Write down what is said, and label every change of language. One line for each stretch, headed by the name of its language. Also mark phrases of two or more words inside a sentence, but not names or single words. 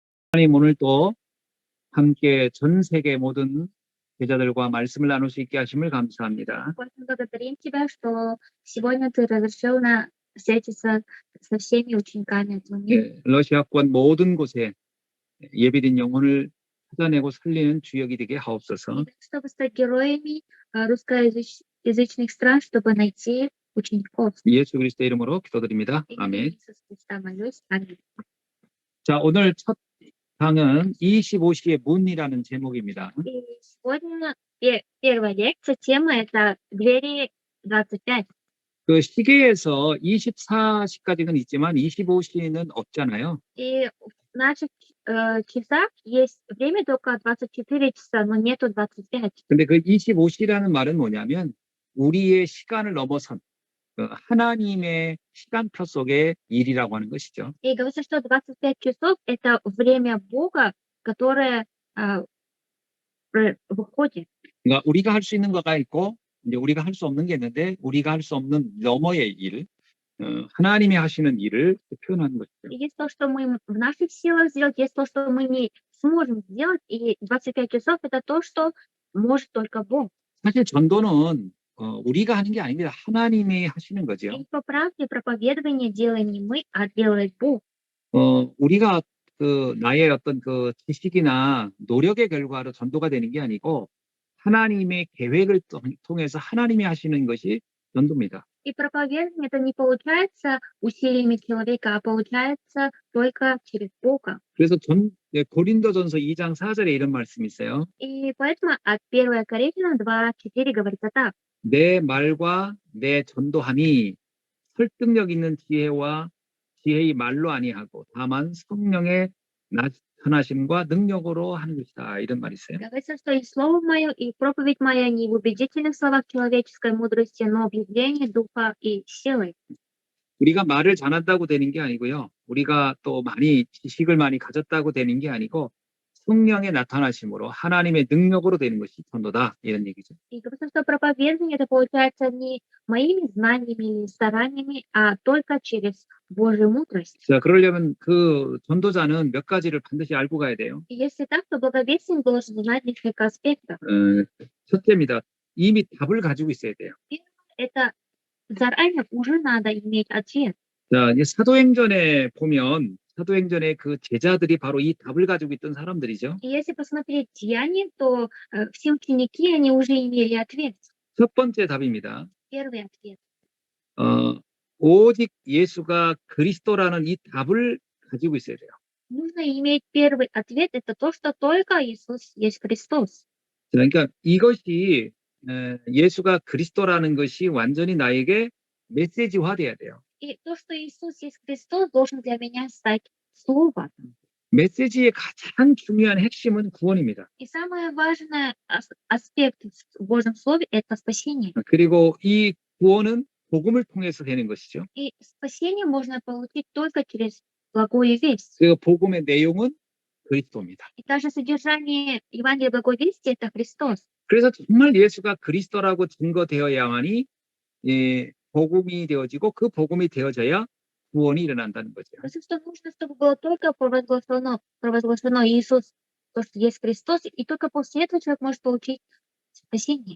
Korean: 하나님 오늘 또 함께 전 세계 모든 제자들과 말씀을 나눌 수 있게 하심을 감사합니다.
Russian: Очень благодарим Тебя, что сегодня Ты разрешил нам встретиться со всеми учениками этого мира.
Korean: 예, 러시아권 모든 곳에 예비된 영혼을 찾아내고 살리는 주역이 되게 하옵소서.
Russian: И чтобы стать героями русскоязычных стран, чтобы найти учеников.
Korean: 예수 그리스도 이름으로 기도드립니다.
Russian: Имени
Korean: 아멘.
Russian: Иисуса Христа молюсь. Аминь.
Korean: 자, 오늘 첫 강은 25시의 문이라는 제목입니다.
Russian: И сегодня первая лекция, тема это двери 25.
Korean: 그 시계에서 24시까지는 있지만 25시는 없잖아요.
Russian: И в наших часах есть время только 24 часа, но нету 25.
Korean: 근데 그 25시라는 말은 뭐냐면 우리의 시간을 넘어선 하나님의 시간표 속의 일이라고 하는 것이죠.
Russian: И говорится, что 25 часов это время Бога, которое выходит.
Korean: 그러니까 우리가 할 수 있는 거가 있고 이제 우리가 할 수 없는 게 있는데 우리가 할 수 없는 너머의 일, 하나님이 하시는 일을 표현하는 것이죠.
Russian: И есть то, что мы в наших силах сделать, есть то, что мы не сможем сделать, и 25 часов это то, что может только Бог.
Korean: 사실 전도는 우리가 하는 게 아닙니다. 하나님이 하시는 거죠.
Russian: И по правде проповедование делаем не мы, а делает Бог.
Korean: 우리가 그 나의 어떤 그 지식이나 노력의 결과로 전도가 되는 게 아니고 하나님의 계획을 통해서 하나님이 하시는 것이 전도입니다.
Russian: И проповедование это не получается усилиями человека, а получается только через Бога.
Korean: 그래서 고린도전서 2장 4절에 이런 말씀이 있어요.
Russian: И поэтому от 1 Коринфянам 2:4 говорится так.
Korean: 내 말과 내 전도함이 설득력 있는 지혜의 말로 아니하고 다만 성령의 나타나심과 능력으로 하는 것이다. 이런 말이 있어요.
Russian: Говорится, что и слово мое, и проповедь моя не в убедительных словах человеческой мудрости, но в явлении духа и силы.
Korean: 우리가 말을 잘한다고 되는 게 아니고요. 우리가 또 지식을 많이 가졌다고 되는 게 아니고 성령의 나타나심으로 하나님의 능력으로 되는 것이 전도다. 이런 얘기죠.
Russian: И говорится, что проповедование это получается не моими знаниями или стараниями, а только через Божью мудрость.
Korean: 자, 그러려면 그 전도자는 몇 가지를 반드시 알고 가야 돼요.
Russian: И если так, то благовестник должен знать несколько аспектов.
Korean: 첫째입니다. 이미 답을 가지고 있어야 돼요.
Russian: Это заранее уже надо иметь ответ.
Korean: 자, 이제 사도행전에 보면 사도행전의 그 제자들이 바로 이 답을 가지고 있던 사람들이죠.
Russian: И если посмотреть Деяния, то все ученики, они уже имели ответ.
Korean: 첫 번째 답입니다.
Russian: Первый ответ.
Korean: 오직 예수가 그리스도라는 이 답을 가지고 있어야 돼요.
Russian: Нужно иметь первый ответ, это то, что только Иисус есть Христос.
Korean: 자, 그러니까 이것이 예수가 그리스도라는 것이 완전히 나에게 메시지화돼야 돼요.
Russian: И то, что Иисус есть Христос, должен для меня стать Словом.
Korean: 메시지의 가장 중요한 핵심은 구원입니다.
Russian: И самый важный аспект в Божьем Слове – это спасение.
Korean: 그리고 이 구원은 복음을 통해서 되는 것이죠.
Russian: И спасение можно получить только через благую весть.
Korean: 그 복음의 내용은 그리스도입니다.
Russian: И даже содержание Евангелия благой вести – это Христос.
Korean: 그래서 정말 예수가 그리스도라고 증거되어야만이 복음이 되어지고 그 복음이 되어져야 구원이 일어난다는 거죠.
Russian: Потому что нужно, чтобы было только провозглашено Иисус, то, что есть Христос, и только после этого человек может получить спасение.